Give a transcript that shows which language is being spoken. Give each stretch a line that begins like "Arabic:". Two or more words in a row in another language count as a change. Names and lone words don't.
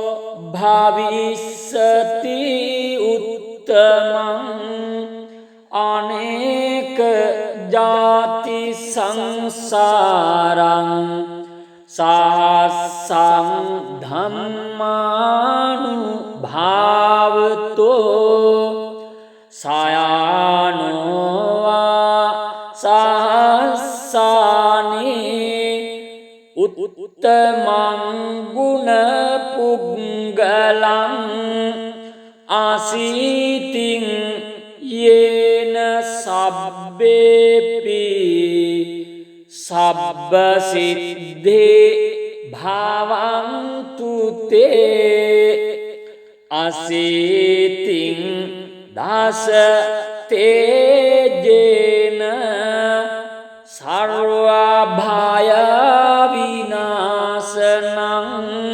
Pali: භවිස්සති උත්තමං අනේක ජාති සංසාරං සහස්සං ධම්මානුභාවතෝ සයානෝවා සහස්සානේ උත්තමං ගුණ පුග්ගලං ආසීතින් යේන සබ්බේපි සබ්බ සිද්ධේ භවන්තු තේ අසීතින් දස තේජේන
Sanskrit: සර්ව භය විනාශනං